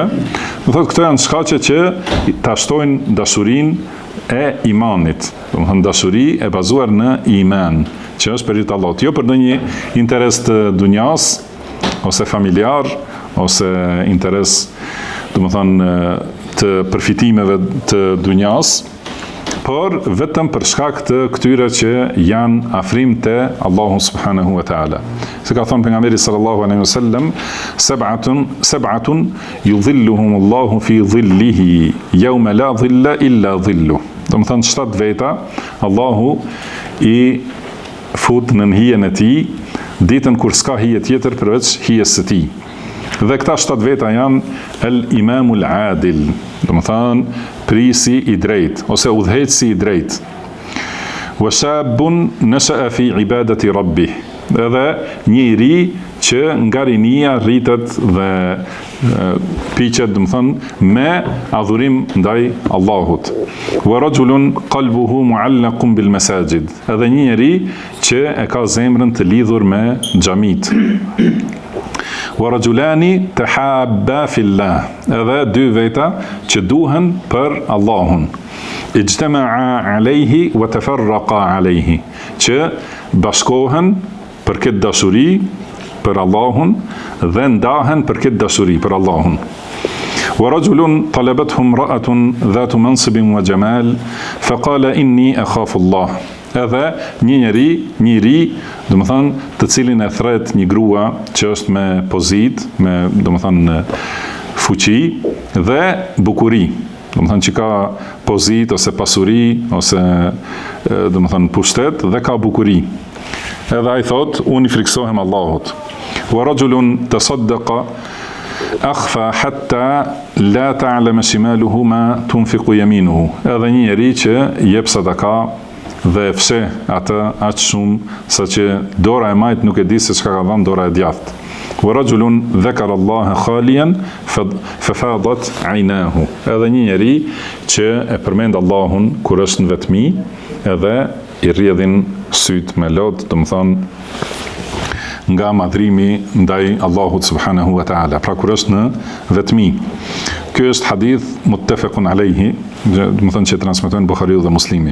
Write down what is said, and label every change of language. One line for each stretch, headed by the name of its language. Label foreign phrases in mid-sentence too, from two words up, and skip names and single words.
Albanian: Do thotë këto janë shkaqe që ta shtojnë dashurinë e imanit, do të thonë dashuri e bazuar në iman, që është për hir të Allahut, jo për ndonjë interes të dunjas ose familjar ose interes, do të thonë, të përfitimeve të dunjas, por vetëm për shkak të këtyre që janë afrim te Allahu
Arabic: سبحانه وتعالى.
Albanian: Se ka thonë pejgamberi
Arabic: صلى الله عليه وسلم سبعة يظلهم الله في ظله يوم لا ظل إلا ظله.
Albanian: Do të thonë 7 veta Allahu i fut në hijen e tij ditën kur s'ka hije tjetër përveç hijes së tij. Dhe këta 7 veta janë
Arabic: الإمام العادل,
Albanian: do të thonë prisi i drejt ose udhëheqësi i drejt.
Arabic: وشاب نشأ في عبادة ربه.
Albanian: Edhe një i ri që nga rinia rritet dhe piqet, do të thonë, me adhurim ndaj Allahut.
Arabic: ورجل قلبه معلق بالمساجد.
Albanian: Edhe një njeri që e ka zemrën të lidhur me xhamit.
Arabic: ورجلان تحابا في الله.
Albanian: Edhe 2 veta që duhen për Allahun.
Arabic: اجتمعا عليه وتفرقا عليه.
Albanian: Që bashkohen për këtë dashuri për Allahun dhe ndahen për këtë dashuri për Allahun.
Arabic: ورجل طلبته امرأة ذات منصب وجمال فقال إني أخاف الله.
Albanian: Edhe një ri, do të thonë, të cilin e thret një grua që është me pozit, me, do të thonë, fuqi dhe bukuri. Do të thonë që ka pozit ose pasuri ose, do të thonë, pushtet dhe ka bukuri. Edhe ai thot, unë i friksohem Allahut.
Arabic: ورجل تصدق أخفى حتى لا تعلم شماله ما تنفق يمينه.
Albanian: Edhe një njeri që jep sadaka dhe fshe atë aq shumë sa që dora e majt nuk e di se çka ka dhënë dora e djathtë.
Arabic: ورجل ذكر الله خاليا ففاضت عيناه.
Albanian: Edhe një njeri që e përmend Allahun kur është në vetmi, edhe i rrjedhin syt me lot, do të thonë nga madhrimi ndaj Allahut
Arabic: سبحانه وتعالى,
Albanian: pra kur është në vetmi. Ky është
Arabic: حديث متفق عليه,
Albanian: do të thonë që transmetojnë Buhariu dhe Muslimi.